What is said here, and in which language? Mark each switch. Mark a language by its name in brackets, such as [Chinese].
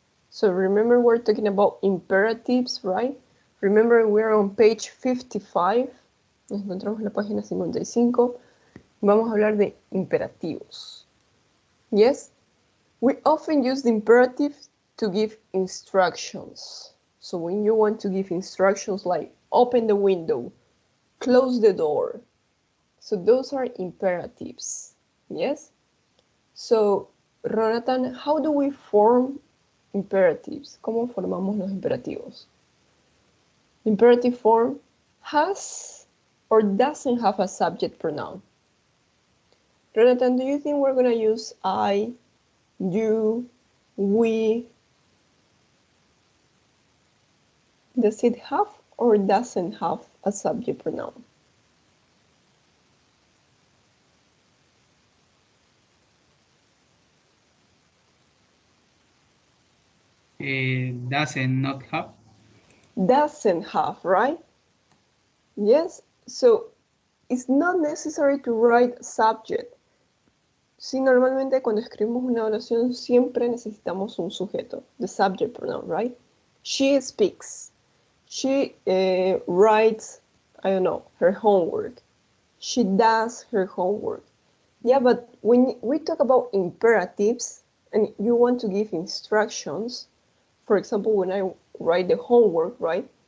[English] So remember, we're talking about imperatives, right? Remember, we're on page 55. [Spanish] Nos encontramos en la página 55. Vamos a hablar de imperativos. [English] Yes? We often use the imperative to give instructions. So when you want to give instructions like open the window, close the door. So those are imperatives. Yes? So, Ronatan, how do we form imperatives? [Spanish] ¿Cómo formamos los imperativos? [English] Imperative form has or doesn't have a subject pronoun. Jonathan, do you think we're going to use I, you, we? Does it have or doesn't have a subject pronoun? Doesn't not have. Doesn't have, right? Yes, so it's not necessary to write subject. [Spanish] Sí, normalmente cuando escribimos una oración siempre necesitamos un sujeto, [English] the subject pronoun, right? She speaks. She writes, I don't know, her homework. She does her homework. Yeah, but when we talk about imperatives and you want to give instructions, for example, when I write the homework, right?